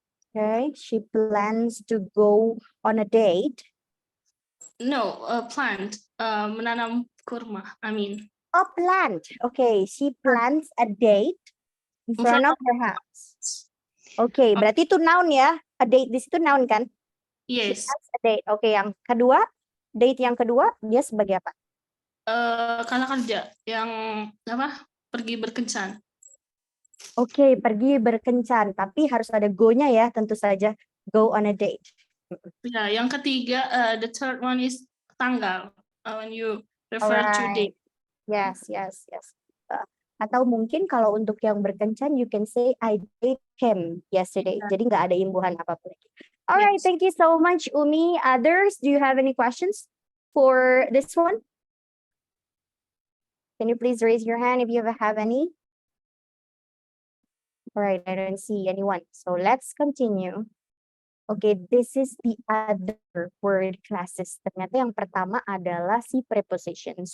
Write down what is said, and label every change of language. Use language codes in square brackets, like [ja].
[en] Okay, she plans to go on a date. No, plant. [id] Menanam kurma. [en] I mean. Oh, plant. Okay, she plants a date in front of her house. [id] Okay, berarti itu noun ya. A date di situ noun kan? [en] Yes. She plants a date. [id] Okay, yang kedua, date yang kedua dia sebagai apa? Kata kerja yang apa? Pergi berkencan. Oke, pergi berkencan, tapi harus ada go-nya ya, tentu saja. [en] Go on a date. [id] Ya, yang ketiga, [en] the third one is [id] tanggal. [en] When you refer to date. Yes. [id] Atau mungkin kalau untuk yang berkencan, [en] you can say I date him yesterday. [id] Jadi nggak ada imbuhan apapun. [en] Alright, thank you so much, [id] Umi. [en] Others, do you have any questions for this one? Can you please raise your hand if you have any? Alright, I don't see anyone. So let's continue. Okay, this is the other word classes. [id] Ternyata yang pertama adalah si prepositions.